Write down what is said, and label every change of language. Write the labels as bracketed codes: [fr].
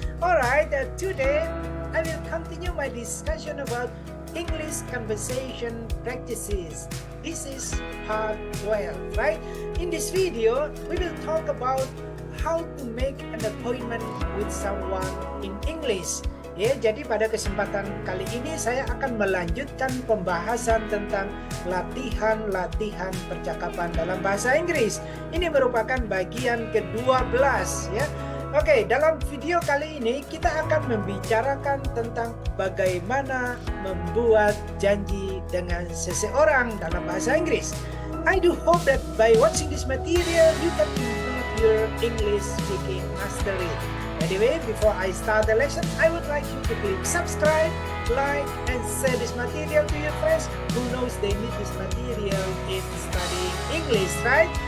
[en] Alright, today I will continue my discussion about English conversation practices. This is part 12, right? In this video, we will talk about how to make an appointment with someone in English. [id] Ya, jadi pada kesempatan kali ini saya akan melanjutkan pembahasan tentang latihan-latihan percakapan dalam bahasa Inggris. Ini merupakan bagian ke-12 ya. Oke, dalam video kali ini kita akan membicarakan tentang bagaimana membuat janji dengan seseorang dalam bahasa Inggris. [en] I do hope that by watching this material you can improve your English speaking mastery. Anyway, before I start the lesson, I would like you to click subscribe, like, and share this material to your friends who knows they need this material in studying English, right?